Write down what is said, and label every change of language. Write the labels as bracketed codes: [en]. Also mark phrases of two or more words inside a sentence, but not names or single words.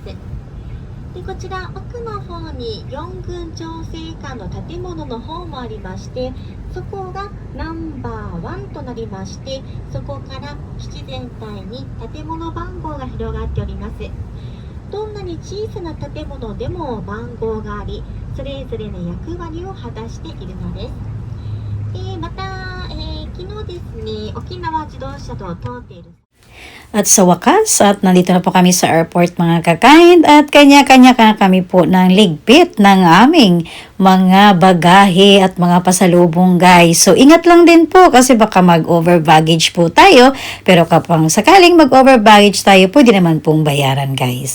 [ja] でこちら奥の方に4軍調整官の建物の方もありまして、そこがナンバー1となりまして、そこから基地全体に建物番号が広がっております。どんなに小さな建物でも番号があり、それぞれの役割を果たしているのです。また、昨日ですね、沖縄自動車道を通っている [tl] At sa wakas, at nandito na po kami sa airport mga kakain at kanya-kanya na kami po ng ligpit ng aming mga bagahe at mga pasalubong guys. So ingat lang din po kasi baka mag- [en] over baggage [tl] po tayo, pero kapag sakaling mag- [en] over baggage [tl] tayo, pwede naman pong bayaran guys.